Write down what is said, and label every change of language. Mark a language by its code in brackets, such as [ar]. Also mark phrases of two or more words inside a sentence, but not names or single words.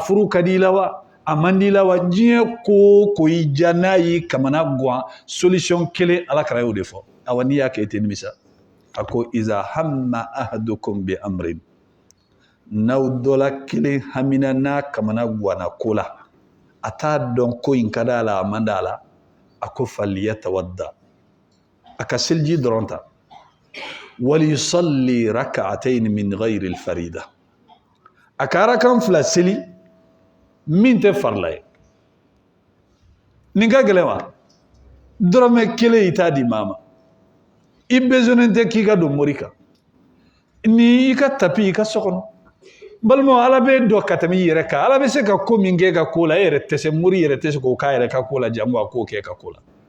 [bm] furu ka di i la wa a man di i la wa diɲɛ ko o ko i diya n'a y'i kamana gan solution kelen ala kɛra y'o de fɔ awa n'i y'a kɛ i tɛ nimisa a ko [ar] إذا هم أحدكم بأمر [bm] n'aw dɔla kelen hamina n'a kamana guwana ko la a t'a dɔn ko in ka d'a la a man d'a la a ko falyatawadda a ka seliji dɔrɔn ta [ar] وليصل ركعتين من غير الفريضة [bm] a ka rakan fila seli min tɛ farila ye nin ka gɛlɛn wa dɔrɔmɛ kelen i t'a di maa ma i besonnen tɛ k'i ka don mori kan ni i ka tapi i ka so kɔnɔ balima ala bɛ dɔ ka tɛmɛ i yɛrɛ kan ala bɛ se ka ko min kɛ ka ko la e yɛrɛ tɛ se mori yɛrɛ tɛ se k'o k'a yɛrɛ ka ko la jango a k'o kɛ ka ko la